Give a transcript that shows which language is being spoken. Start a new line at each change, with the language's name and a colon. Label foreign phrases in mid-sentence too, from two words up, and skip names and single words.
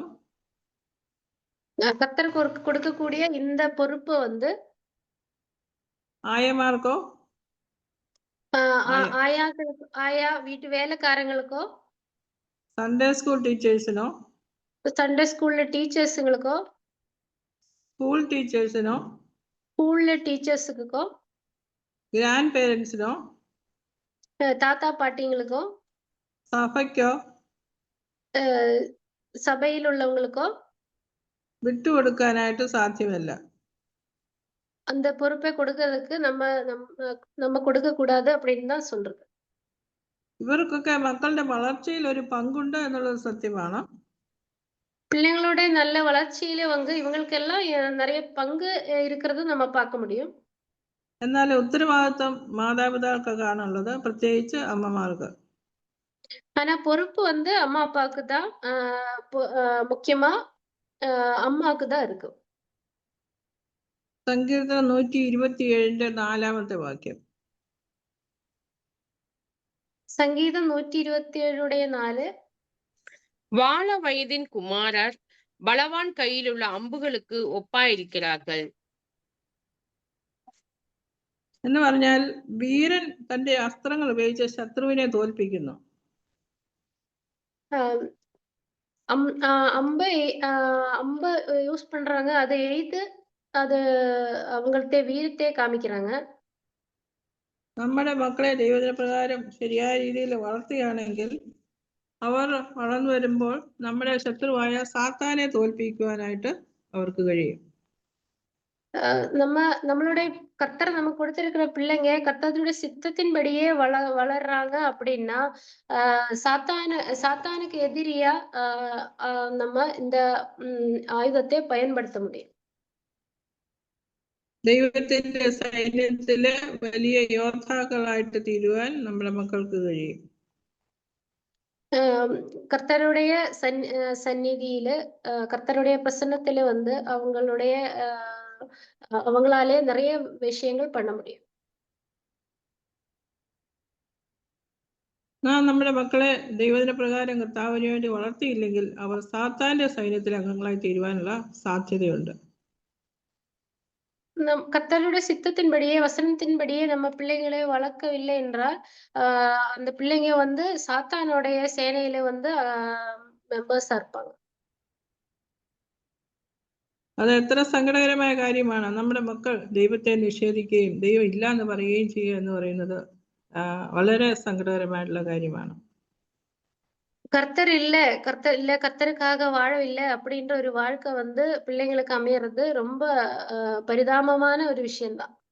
Tamil: கர்த்தர் கொடுக்கக்கூடிய இந்த பொறுப்பு வந்து
Malayalam: ആയമാർക്കോ
Tamil: ஆயா வீட்டு வேலைக்காரங்களுக்கோ
English: Sunday school
Malayalam: ടീച്ചേഴ്സിനോ
Tamil: சண்டே ஸ்கூல்ல டீச்சர்ஸுங்களுக்கோ
Malayalam: സ്കൂൾ ടീച്ചേഴ്സിനോ
Tamil: ஸ்கூல்ல டீச்சர்ஸுக்கோ
Malayalam: ഗ്രാൻഡ് പേരൻസിനോ
Tamil: தாத்தா பாட்டிங்களுக்கோ
Malayalam: സഭയ്ക്കോ
Tamil: சபையில் உள்ளவங்களுக்கோ
Malayalam: വിട്ടുകൊടുക്കാനായിട്ട് സാധ്യമല്ല.
Tamil: அந்த பொறுப்பை கொடுக்கறதுக்கு நம்ம கொடுக்க கூடாது அப்படின்னு தான் சொல்றது.
Malayalam: ഇവർക്കൊക്കെ മക്കളുടെ വളർച്ചയിൽ ഒരു പങ്കുണ്ട് എന്നുള്ളത് സത്യമാണ്.
Tamil: பிள்ளைங்களோட நல்ல வளர்ச்சியில வந்து இவங்களுக்கெல்லாம் நிறைய பங்கு இருக்கிறது நம்ம பார்க்க முடியும்.
Malayalam: എന്നാൽ ഉത്തരവാദിത്വം മാതാപിതാക്കൾക്കാണുള്ളത്, പ്രത്യേകിച്ച് അമ്മമാർക്ക്.
Tamil: ஆனா பொறுப்பு வந்து அம்மா அப்பாவுக்கு தான் முக்கியமா அம்மாவுக்கு தான் இருக்கு.
Malayalam: സങ്കീർത്തനം 127 4-ാമത്തെ വാക്യം.
Tamil: சங்கீதம் 127:4. வாழ வயதின் குமாரர் பலவான் கையிலுள்ள அம்புகளுக்கு ஒப்பாயிருக்கிறார்கள்.
Malayalam: എന്ന് പറഞ്ഞാൽ വീരൻ തന്റെ അസ്ത്രങ്ങൾ ഉപയോഗിച്ച് ശത്രുവിനെ തോൽപ്പിക്കുന്നു.
Tamil: அம்பை யூஸ் பண்றாங்க, அதை எய்து அது அவங்கள்ட்ட வீரத்தை காமிக்கிறாங்க.
Malayalam: നമ്മുടെ മക്കളെ ദൈവപ്രകാരം ശരിയായ രീതിയിൽ വളർത്തുകയാണെങ്കിൽ അവർ വളർന്നു വരുമ്പോൾ നമ്മുടെ ശത്രുവായ സാത്താനെ തോൽപ്പിക്കുവാനായിട്ട് അവർക്ക് കഴിയും.
Tamil: நம்மளுடைய கர்த்தர் நமக்கு கொடுத்திருக்கிற பிள்ளைங்க கர்த்தருடைய சித்தத்தின்படியே வளர்றாங்க அப்படின்னா சாத்தானுக்கு எதிரியா நம்ம இந்த ஆயுதத்தை பயன்படுத்த முடியும்.
Malayalam: ദൈവത്തിന്റെ സൈന്യത്തില് വലിയ യോദ്ധാക്കളായിട്ട് തീരുവാൻ നമ്മുടെ മക്കൾക്ക് കഴിയും.
Tamil: கர்த்தருடைய சந்நிதியில கர்த்தருடைய பிரசன்னத்துல வந்து அவங்களாலே நிறைய விஷயங்கள் பண்ண முடியும்.
Malayalam: നാം നമ്മുടെ മക്കളെ ദൈവദിന പ്രകാരം കർത്താവിന് വേണ്ടി വളർത്തിയില്ലെങ്കിൽ അവർ സാത്താന്റെ സൈന്യത്തിലെ അംഗങ്ങളായി തീരുവാനുള്ള സാധ്യതയുണ്ട്.
Tamil: கர்த்தருடைய சித்தத்தின்படியே வசனத்தின்படியே நம்ம பிள்ளைகளை வளர்க்கவில்லை என்றால் அந்த பிள்ளைங்க வந்து சாத்தானுடைய சேனையில வந்து மெம்பர்ஸா இருப்பாங்க.
Malayalam: അത് എത്ര സങ്കടകരമായ കാര്യമാണ്. നമ്മുടെ മക്കൾ ദൈവത്തെ നിഷേധിക്കുകയും ദൈവം ഇല്ല എന്ന് പറയുകയും ചെയ്യുക എന്ന് പറയുന്നത് വളരെ സങ്കടകരമായിട്ടുള്ള കാര്യമാണ്.
Tamil: கர்த்தர் இல்ல கர்த்தருக்காக வாழவில்லை அப்படின்ற ஒரு வாழ்க்கை வந்து பிள்ளைங்களுக்கு அமையறது ரொம்ப பரிதாபமான ஒரு விஷயம்தான்.